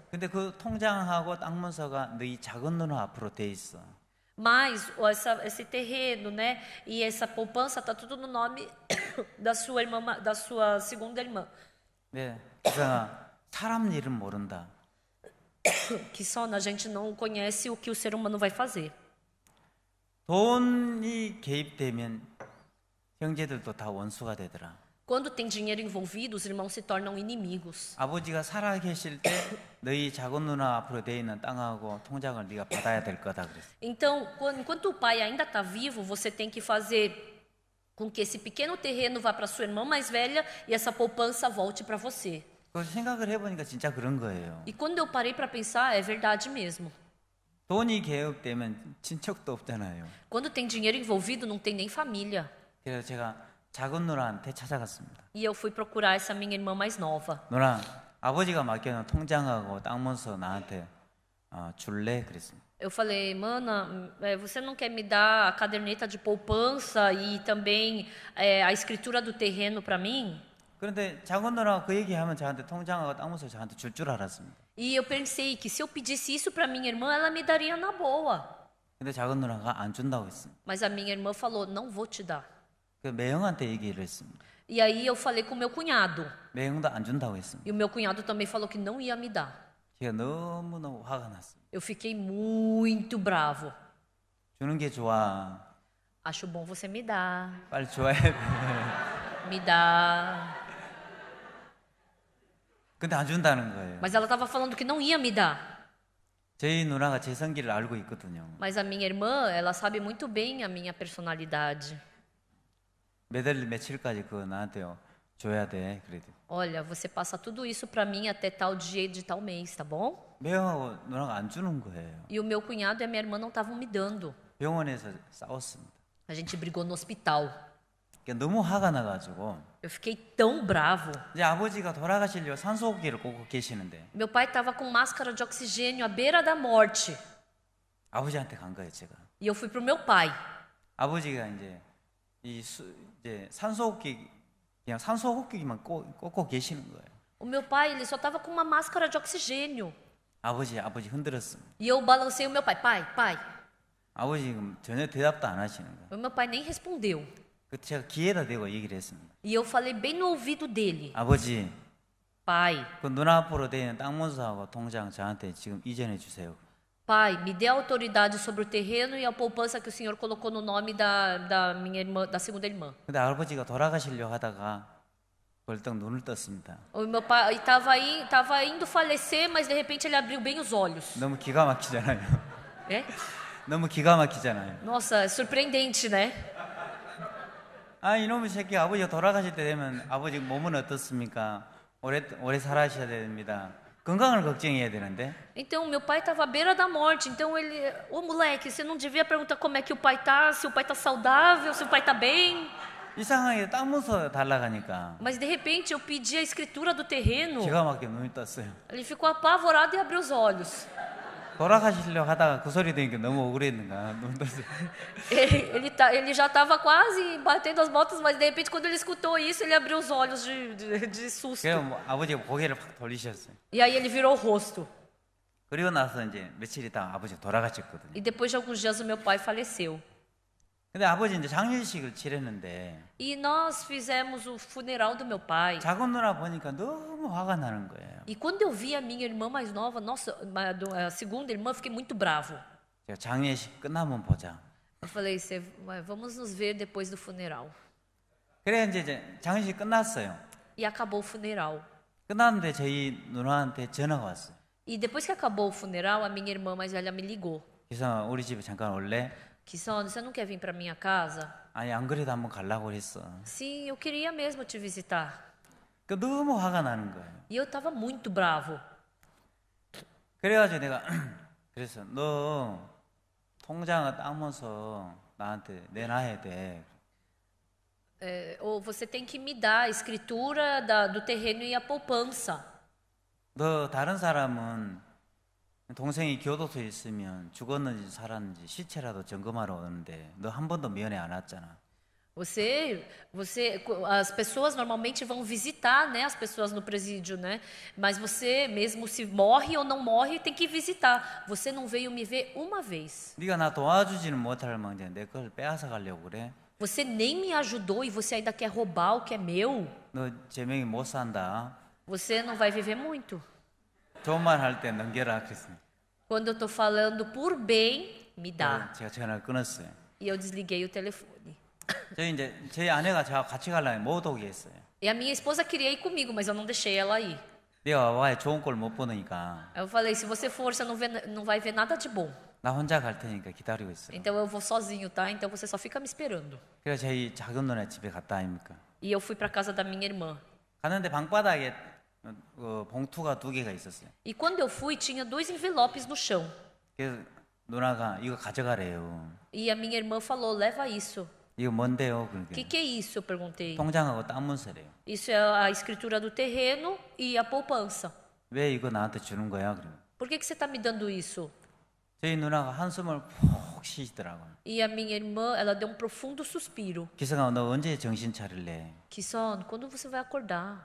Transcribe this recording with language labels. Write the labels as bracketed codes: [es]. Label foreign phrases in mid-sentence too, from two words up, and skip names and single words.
[ko] 근데 그 통장하고 땅 문서가 너희 작은 누나 앞으로 돼 있어. [pt] Mas esse terreno, né, e essa poupança tá tudo no nome da sua irmã, da sua segunda irmã. [ko] 네, 그래서 사람 일은 모른다. [pt] Que só a gente não conhece o que o ser humano vai fazer. [ko] 돈이 개입되면 형제들도 다 원수가 되더라. [pt] Quando tem dinheiro envolvido, os irmãos se tornam inimigos. [ko] 아버지가 살아 계실 때 너희 작은 누나 앞으로 돼 있는 땅하고 통장을 네가 받아야 될 거다 그랬어. [pt] Então, enquanto o pai ainda está vivo, você tem que fazer com que esse pequeno terreno vá para sua irmã mais velha e essa poupança volte para você. [ko] 그 생각을 해보니까 진짜 그런 거예요. [pt] E quando eu parei para pensar, é verdade mesmo. [ko] 돈이 개입되면 친척도 없잖아요. [pt] Quando tem dinheiro envolvido, não tem nem família. [ko] 그래서 제가 작은 누나한테 찾아갔습니다. [pt] E eu fui procurar essa minha irmã mais nova. [ko] 누나, 아버지가 맡겨놓은 통장하고 땅 문서 나한테 줄래? 그랬습니다. [pt] Eu falei, mana, você não quer me dar a caderneta de poupança e também a escritura do terreno para mim? [ko] 그런데 작은 누나가 그 얘기하면 저한테 통장하고 땅 문서 저한테 줄 알았습니다. [pt] E eu pensei que se eu pedisse isso para minha irmã, ela me daria na boa. [ko] 근데 작은 누나가 안 준다고 했습니다. [pt] Mas a minha irmã falou, não vou te dar. [ko] 그 매형한테 얘기를 했습니다. [pt] E aí eu falei com meu cunhado. [ko] 매형도 안 준다고 했습니다. [pt] E o meu cunhado também falou que não ia me dar. [ko] 제가 너무너무 화가 났습니다. [pt] Eu fiquei muito bravo. [ko] 주는 게 좋아. [pt] Acho bom você me dar. [ko] 빨리 줘야 돼. [pt] Me dá. [ko] 근데 안 준다는 거예요. [pt] Mas ela estava falando que não ia me dar. [ko] 저희 누나가 제 성기를 알고 있거든요. [pt] Mas a minha irmã, ela sabe muito bem a minha personalidade. [ko] 며칠까지 그거 나한테 줘야 돼. 그래도. [pt] Olha, você passa tudo isso para mim até tal dia de tal mês, tá bom? [ko] 매형하고 누나가 안 주는 거예요. [pt] E o meu cunhado e a minha irmã não estavam me dando. [ko] 병원에서 싸웠습니다. [pt] A gente brigou no hospital. [ko] 그러니까 너무 화가 나가지고 [pt] Eu fiquei tão bravo. [ko] 이제 아버지가 돌아가시려고 산소호흡기를 꽂고 계시는데 [pt] Meu pai estava com máscara de oxigênio à beira da morte. [ko] 아버지한테 간 거예요, 제가. [pt] E eu fui pro meu pai. [ko] 아버지가 이제 이제 산소호흡기 그냥 산소호흡기만 꽂고 계시는 거예요. [pt] O meu pai, ele só estava com uma máscara de oxigênio. [ko] 아버지 흔들었습니다. [pt] E eu balancei o meu pai. Pai. [ko] 아버지 전혀 대답도 안 하시는 거예요. [pt] O meu pai nem respondeu. [ko] 그 제가 귀에다 대고 얘기를 했습니다. [pt] E eu falei bem no ouvido dele. [ko] 아버지, [pt] Pai, [ko] 그 누나 앞으로 되는 땅 문서하고 통장 저한테 지금 이전해 주세요. [pt] pai, me dê autoridade sobre o terreno e a poupança que o senhor colocou no nome da minha irmã, da segunda irmã. [ko] 근데 아버지가 돌아가시려 하다가 벌떡 눈을 떴습니다. [pt] O meu pai estava indo falecer, mas de repente ele abriu bem os olhos. [ko] 너무 기가 막히잖아요. [pt] É? [ko] 너무 기가 막히잖아요. [pt] Nossa, é surpreendente, né? [ko] 아 이놈의 새끼 아버지가 돌아가실 때 되면 아버지 몸은 어떻습니까? 오래 살아셔야 됩니다. 건강을 걱정해야 되는데. [pt] Então, meu pai estava à beira da morte. Então, ô moleque, você não devia perguntar como é que o pai tá, se o pai tá saudável, se o pai tá bem. [ko] 이상하게 땅 문서 달라가니까 [pt] Mas de repente eu pedi a escritura do terreno. [ko] 기가 막히게 눈이 떴어요. [pt] Ele ficou apavorado e abriu os olhos. [ko] 돌아가시려고 하다가 그 소리 들으니까 너무 억울했는가 눈 떴어요. [pt] Ele já estava quase batendo as botas, mas de repente, quando ele escutou isso, ele abriu os olhos de susto. [ko] 그래서 뭐 아버지가 고개를 확 돌리셨어요. [pt] E aí ele virou o rosto. [ko] 그리고 나서 이제 며칠 있다가 아버지가 돌아가셨거든요. [pt] E depois de alguns dias, o meu pai faleceu. [ko] 근데 아버지 이제 장례식을 치렀는데 [pt] E nós fizemos o funeral do meu pai. [ko] 작은 누나 보니까 너무 화가 나는 거예요. [pt] E quando eu vi a minha irmã mais nova, nossa, a segunda irmã, eu fiquei muito bravo. [ko] 제가 장례식 끝나면 보자. [pt] Eu falei, vamos nos ver depois do funeral. [ko] 그래 이제 장례식 끝났어요. [pt] E acabou o funeral. [ko] 끝났는데 저희 누나한테 전화가 왔어요. [pt] E depois que acabou o funeral, a minha irmã mais velha me ligou. [ko] 그래서 우리 집에 잠깐 올래? [pt] Kisson, você não quer vir para minha casa? [ko] 아니 안 그래도 한번 가려고 했어. [pt] Sim, eu queria mesmo te visitar. [ko] 그 너무 화가 나는 거예요. [pt] E eu estava muito bravo. [ko] 그래가지고 내가 그래서 너 통장을 따면서 나한테 내놔야 돼. [pt] Ou você tem que me dar a escritura do terreno e a poupança. [ko] 너 다른 사람은 동생이 교도소에 있으면 죽었는지 살았는지 시체라도 점검하러 오는데 너 한 번도 면회 안 왔잖아. [pt] As pessoas normalmente vão visitar, né, as pessoas no presídio, né? Mas você, mesmo se morre ou não morre, tem que visitar. Você não veio me ver uma vez. [ko] 네가 나 도와주지는 못할 망정 내 걸 빼앗아 가려고 그래. [pt] Você nem me ajudou e você ainda quer roubar o que é meu. [ko] 너 제명이 못 산다. [pt] Você não vai viver muito. [ko] 좋은 말 할 때 넘겨라 그랬습니다. [pt] Quando eu estou falando por bem, me dá. [ko] 제가 전화를 끊었어요. [pt] E eu desliguei o telefone. [ko] 저희 아내가 저하고 같이 가려면 못 오게 했어요. [pt] E a minha esposa queria ir comigo, mas eu não deixei ela ir. [ko] 네가 와야 좋은 꼴 못 보니까 [pt] Aí eu falei, se você for, você não vai ver nada de bom. [ko] 나 혼자 갈 테니까 기다리고 있어. [pt] Então eu vou sozinho, tá? Então você só fica me esperando. [ko] 그래서 저희 작은 누나 집에 갔다 아닙니까? [pt] E eu fui para casa da minha irmã. [ko] 갔는데 방바닥에 봉투가 2개가 있었어요. [pt] E quando eu fui, tinha 2 envelopes no chão. [ko] 그래서 누나가 이거 가져가래요. [pt] E a minha irmã falou, leva isso. [ko] 이거 뭔데요? [pt] O que é isso? Eu perguntei. [ko] 통장하고 땅 문서래요. [pt] Isso é a escritura do terreno e a poupança. [ko] 왜 이거 나한테 주는 거야? 그러면 [pt] Por que você está me dando isso? [ko] 저희 누나가 한숨을 푹 쉬시더라고요. [pt] E a minha irmã, ela deu um profundo suspiro. [ko] 기성아, 너 언제 정신 차릴래? [pt] Kisson, quando você vai acordar?